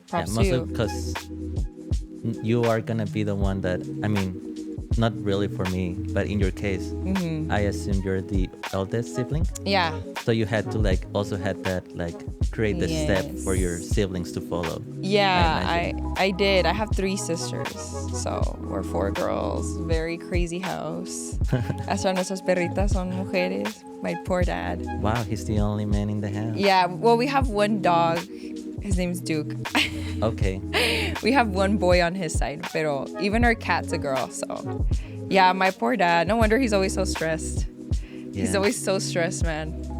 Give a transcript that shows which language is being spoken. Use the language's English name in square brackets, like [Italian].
[English] Mostly because you are gonna be the one that, I mean, not really for me, but in your case, mm-hmm. I assume you're the eldest sibling. Yeah. So you had to also had that create the step for your siblings to follow. Yeah, I did. I have 3 sisters, so we're 4 girls. Very crazy house. [Spanish] Hasta nuestras perritas son mujeres. [English] My poor dad. Wow, he's the only man in the house. Yeah, well, we have one dog. His name's Duke. Okay. We have one boy on his side, pero even our cat's a girl. So, yeah, my poor dad. No wonder he's always so stressed. Yeah. He's always so stressed, man.